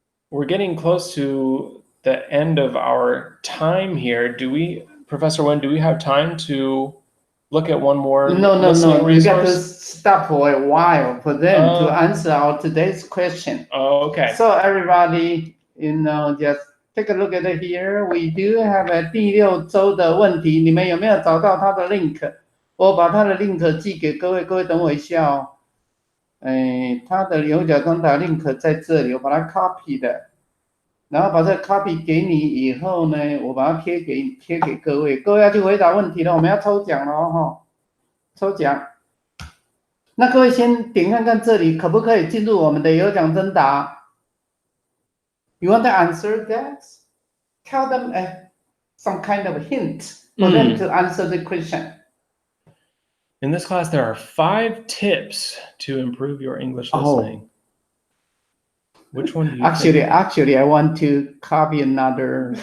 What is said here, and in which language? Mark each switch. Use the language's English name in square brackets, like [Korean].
[English] We're getting close to the end of our time here. Professor Wen, do we have time to look at one more listening resource? You got to stop for a while for them to answer our today's question. Oh, okay. So everybody, just take a look at it here. We do have a [Chinese] 第6周的问题，你们有没有找到它的 link？我把它的 link 寄给各位，各位等我一下哦。它的右脚中打 link 在这里，我把它 copy 的，然后把这个 copy 给你以后呢，我把它贴给各位，各位要去回答问题了，我们要抽奖了哦，抽奖。那各位先点看看这里可不可以进入我们的有奖征答 ？ [English] You want to answer that? Tell them some kind of hint for them to answer the question. In this class, there are 5 tips to improve your English listening. Which one do you think? Actually, I want to copy another.